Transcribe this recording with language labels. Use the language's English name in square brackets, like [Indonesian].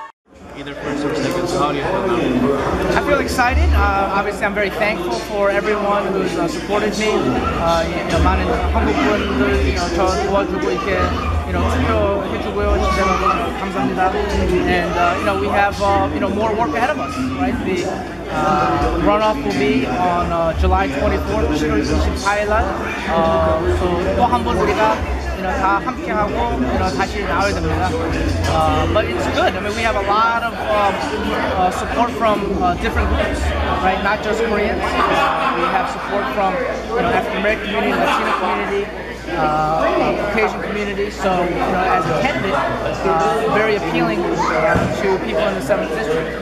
[English] I feel excited. Obviously, I'm very thankful for everyone who's supported me. [Korean] 많은 한국 분들 저 도와주고 이렇게 투표해주고요. 진짜 너무 감사합니다. [English] And we have more work ahead of us, right? The runoff will be on July 24th, [Korean] 7월 24일 날. 또 한 번 우리가 다 함께 하고 다시 나와야 됩니다. [English] But it's good. I mean, we have a lot of support from different groups, right? Not just Koreans. We have support from African American community, Latino community, Caucasian community. So, as a candidate, very appealing to people in the 7th district.